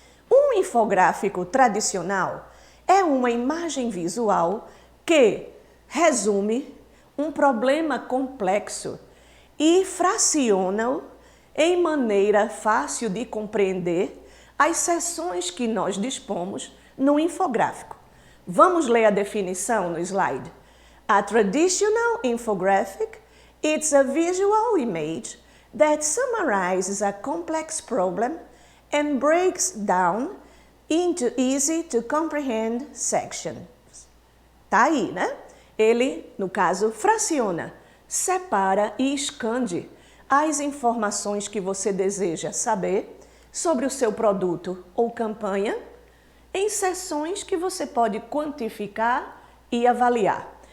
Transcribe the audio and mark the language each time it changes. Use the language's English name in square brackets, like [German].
[Portuguese] Um infográfico tradicional é uma imagem visual que resume um problema complexo e fraciona-o em maneira fácil de compreender as seções que nós dispomos no infográfico. Vamos ler a definição no slide. [English] A traditional infographic is a visual image that summarizes a complex problem and breaks down into easy to comprehend sections. [Portuguese] Tá aí, né? Ele, no caso, fraciona, separa e esconde as informações que você deseja saber sobre o seu produto ou campanha em seções que você pode quantificar e avaliar.